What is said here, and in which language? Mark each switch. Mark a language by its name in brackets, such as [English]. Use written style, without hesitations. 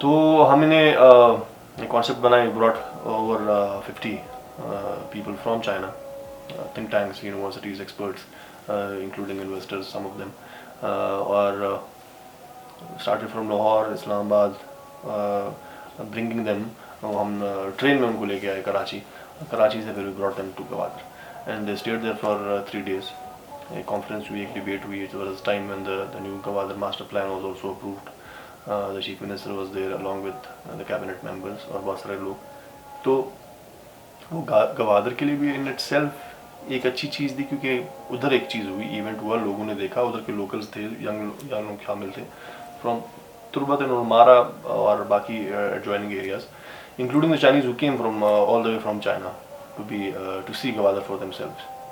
[Urdu] تو ہم نے ایک کانسیپٹ بنائی، [English] Brought over 50 people from China, think tanks, universities, experts including investors some of them, اور started from Lahore, Islamabad, bringing them. [Urdu] ہم ٹرین میں ان کو لے کے آئے کراچی سے، [English] پھر we brought them to Gwadar and they stayed there for 3 days. [Urdu] ایک کانفرنس ہوئی، ایک ڈبیٹ ہوئی. [English] It was time when the new Gwadar master plan was also approved. The chief minister was there along with the cabinet members [Urdu] اور بہت سارے لوگ. تو وہ گوادر کے لیے بھی [English] in itself [Urdu] ایک اچھی چیز تھی، کیونکہ ادھر ایک چیز ہوئی، ایونٹ ہوا، لوگوں نے دیکھا، ادھر کے لوکلز تھے، ینگ لوگ شامل تھے فرام تربت نورمارا اور باقی ایڈجوائننگ areas, [English] including the Chinese who came from all the way from China to see [Urdu] Gwadar [English] for themselves.